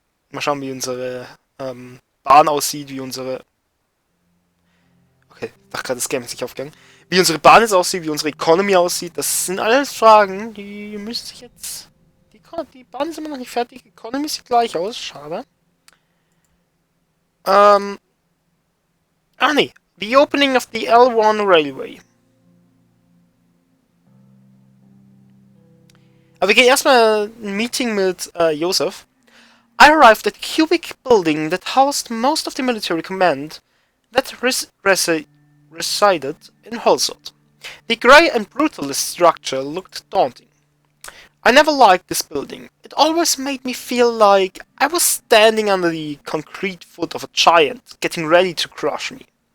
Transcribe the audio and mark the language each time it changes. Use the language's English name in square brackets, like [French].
[German] Mal schauen, wie unsere Bahn aussieht, wie unsere... Okay, ich dachte gerade, das Game ist nicht aufgegangen. Wie unsere Bahn jetzt aussieht, wie unsere Economy aussieht, das sind alles Fragen, die müsste ich jetzt... Die Bahn ist immer noch nicht fertig, die Economy sieht gleich aus, schade. Nee. [English] The opening of the L1 Railway. [German] Aber wir gehen erstmal ein Meeting mit Iosef. [English] I arrived at a cubic building that housed most of the military command that resided in Hulsot. The grey and brutalist structure looked daunting. I never liked this building. It always made me feel like I was standing under the concrete foot of a giant, getting ready to crush me.